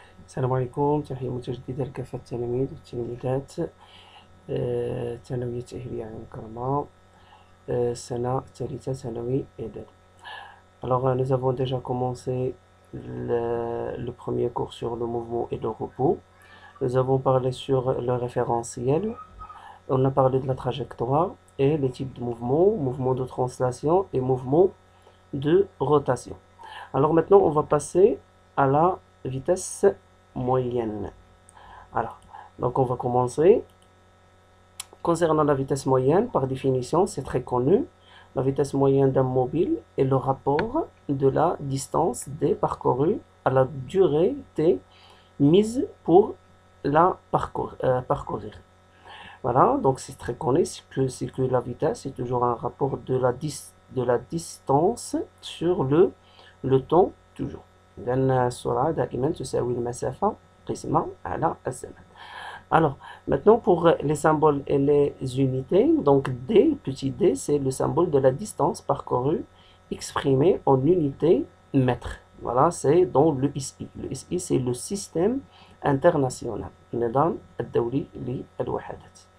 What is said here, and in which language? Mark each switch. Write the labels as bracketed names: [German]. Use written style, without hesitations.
[Arabic] السلام عليكم، تحية متجددة لكافة التلاميذ والتلميذات ثانوية تأهيلية عام كرما السنة الثالثة ثانوي إعدادي. [French] Alors nous avons déjà commencé le premier cours sur le mouvement et le repos. Nous avons parlé sur le référentiel, on a parlé de la trajectoire et les types de mouvements, mouvement de translation et mouvement de rotation. Alors maintenant on va passer à la vitesse moyenne. Alors, donc on va commencer. Concernant la vitesse moyenne, par définition, c'est très connu. La vitesse moyenne d'un mobile est le rapport de la distance D parcourue à la durée T mise pour la parcourir. Voilà, donc c'est très connu, c'est que la vitesse est toujours un rapport de la distance sur le temps toujours. [Arabic] لأن السرعة دائما تساوي المسافة قسمة على الزمن. [French] Alors, maintenant pour les symboles et les unités, donc D, petit d, c'est le symbole de la distance parcourue exprimée en unité mètre. Voilà, c'est dans le SI. Le SI, c'est le système international. [Arabic] النظام الدولي للوحدات.